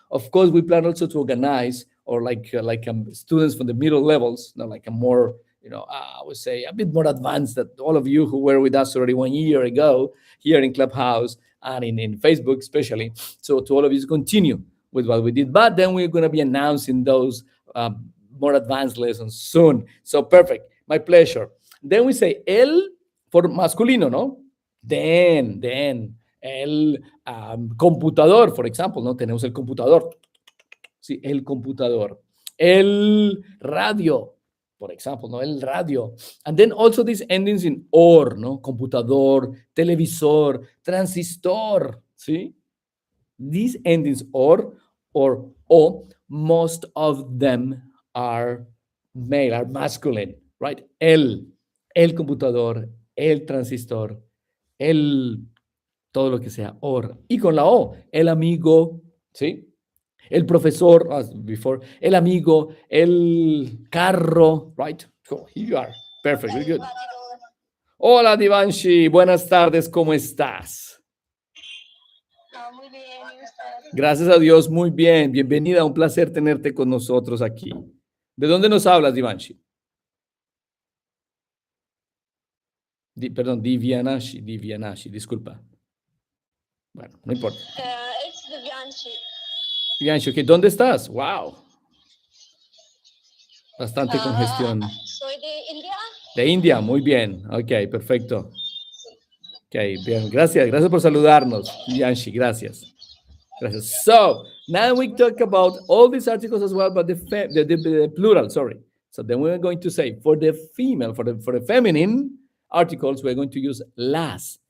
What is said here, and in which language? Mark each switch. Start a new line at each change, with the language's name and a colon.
English: Of course, we plan also to organize or students from the middle levels, like a more, I would say a bit more advanced than all of you who were with us already 1 year ago here in Clubhouse and in Facebook especially. So to all of you, continue with what we did. But then we're going to be announcing those more advanced lessons soon. So perfect. My pleasure. Then we say el for masculino, ¿no? Then, el computador, for example, ¿no?
Spanish: Tenemos el computador. Sí, el computador. El radio,
English: for example,
Spanish: ¿no? El radio.
English: And then also these endings in or, ¿no?
Spanish: Computador, televisor, transistor, ¿sí?
English: These endings or o, most of them are male, are masculine, right?
Spanish: El computador, el transistor, todo lo que sea, or. Y con la o, el amigo, ¿sí? El profesor,
English: as before,
Spanish: el amigo, el carro, right?
English: Oh, here you are. Perfect, very good.
Spanish: Hola, Divanshi. Buenas tardes, ¿cómo estás? Muy bien, ¿y usted? Gracias a Dios, muy bien. Bienvenida, un placer tenerte con nosotros aquí. ¿De dónde nos hablas, Divanshi? Perdón, Divianashi, disculpa. Bueno, no importa. Es Vivianchi. Divanshi, ok, ¿dónde estás? Wow. Bastante congestión. Soy de India. De India, muy bien. Ok, perfecto. Ok, bien, gracias por saludarnos, Divanshi, gracias.
English: So, now we talk about all these articles as well, but the plural, sorry. So then we're going to say, for the female, for the feminine articles, we're going to use las.